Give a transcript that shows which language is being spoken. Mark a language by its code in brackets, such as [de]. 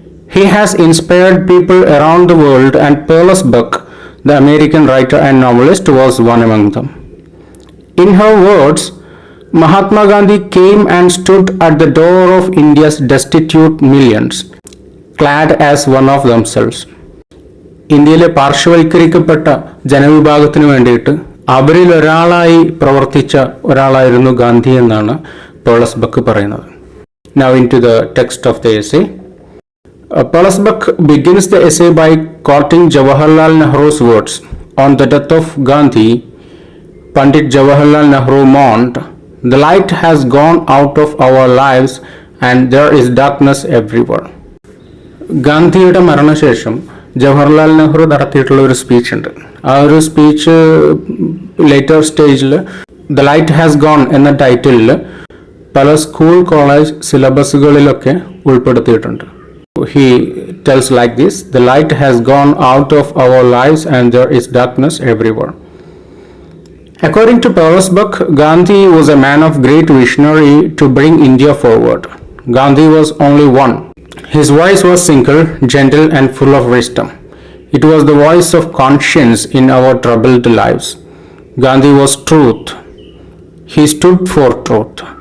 [en] He has inspired people around the world, and Perles Buck, the American writer and novelist, was one among them. In her words, Mahatma Gandhi came and stood at the door of India's destitute millions, clad as one of themselves. [ml] ഇന്ത്യയിലെ പാർശ്വവൽക്കരിക്കപ്പെട്ട ജനവിഭാഗത്തിന് വേണ്ടിയിട്ട് അവരിൽ ഒരാളായി പ്രവർത്തിച്ച ഒരാളായിരുന്നു ഗാന്ധി എന്നാണ് പേർles buck പറയുന്നത്. [en] Now into the text of the essay. Perles Buck begins the essay by quoting Jawaharlal Nehru's words. On the death of Gandhi, Pandit Jawaharlal Nehru mourned, "The light has gone out of our lives and there is darkness everywhere." [ml] ഗാന്ധിയുടെ മരണശേഷം ജവഹർലാൽ നെഹ്റു നടത്തിയിട്ടുള്ള ഒരു speech ഉണ്ട്. ആ ഒരു speech later സ്റ്റേജിൽ the light has gone എന്ന ടൈറ്റിലിൽ പല സ്കൂൾ കോളേജ് സിലബസുകളിലൊക്കെ ഉൾപ്പെടുത്തിയിട്ടുണ്ട്. [en] He tells like this: the light has gone out of our lives and there is darkness everywhere. According to Perles Buck, Gandhi was a man of great visionary to bring India forward. Gandhi was only one. His voice was single, gentle and full of wisdom. It was the voice of conscience in our troubled lives. Gandhi was truth. He stood for truth.